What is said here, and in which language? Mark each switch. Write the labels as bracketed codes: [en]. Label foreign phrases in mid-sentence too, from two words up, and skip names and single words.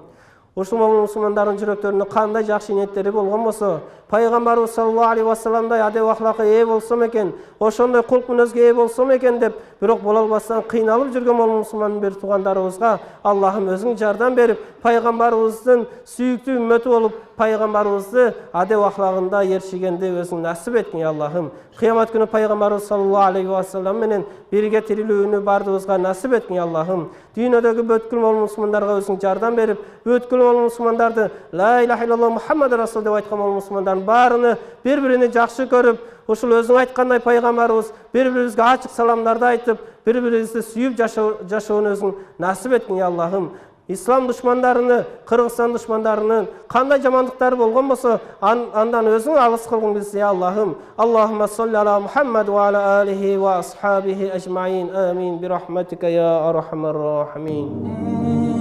[ky] Ушул мусулмандардын жүрөктөрүндө кандай жакшы ниеттери болгон болсо, пайгамбарыбыз [ar] صلى الله عليه وسلم [ky] адеп ахлакка ээ болсом экен, ошондой кулк мүнөзгө ээ болсом экен деп, бирок боло албастан кыйналып жүргөн мусулман бир туугандарыбызга Аллахым өзүң жардам берип, пайгамбарыбыздын сүйүктүү үммөтү болуп, пайгамбарыбызды адеп ахлагында ершигенди өзүң насип эткин, я Аллахым. Кыямат күнү пайгамбарыбыз [ar] صلى الله عليه وسلم [ky] менен бирге тирилүүнү бардыбызга насип эткин, я Аллахым. Дүйнөдөгү бүткүл мусулмандарга өзүң жардам берип, бүткүл мусулмандарды [ar] لا إله إلا الله محمد رسول [ky] деп айткан мусулмандардын баарыны бири-биrini жакшы көрүп, ушул өзүң айткандай пайгамбарыбыз бири-бирибизге ачык саламдарды айтып, бири-бирибизди сүйүп жашоону өзүң насип эткин, я Аллахым. Ислам душмандарыны, Кыргызстан душмандарынын кандай жамандыктары болгон болсо, андан өзүң алыс кылгын бизди, я Аллахым. [ar] اللهم صل على محمد وعلى آله وأصحابه أجمعين. Амин. برحمتك يا أرحم الراحمين.